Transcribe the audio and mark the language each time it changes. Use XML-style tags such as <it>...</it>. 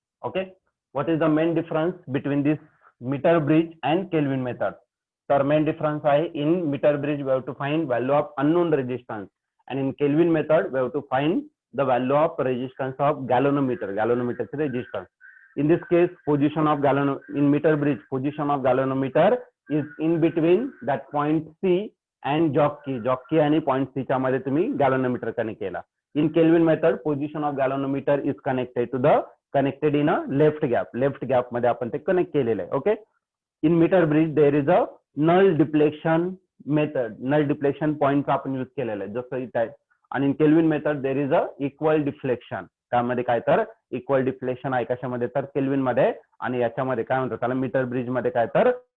<en>Okay, what is the main difference between this meter bridge and Kelvin method.</en> <mr>तर main difference आहे,</mr> <en>In meter bridge we have to find value of unknown resistance, and in Kelvin method we have to find the value of resistance of galvanometer resistance. In this case, position of in meter bridge, position of galvanometer is in between that point C and jockey</en> <mr>आणि point C च्या मध्ये तुम्ही galvanometer connect केला.</mr> <en>In Kelvin method, position of galvanometer is connected in a left gap</en> <mr>मध्ये आपण ते connect केलेलं आहे.</mr> <en>okay, in meter bridge there is a null deflection method, null deflection point</en> <mr>आपण यूज केलेलं आहे जसं इथे आहे. आणि</mr> <en>in Kelvin method there is a equal deflection,</en> <mr>त्यामध्ये काय तर इक्वल डिफ्लेक्शन आहे कशामध्ये तर केल्विन मध्ये, आणि याच्यामध्ये काय म्हणतात त्याला मीटर ब्रिज मध्ये काय तर</mr>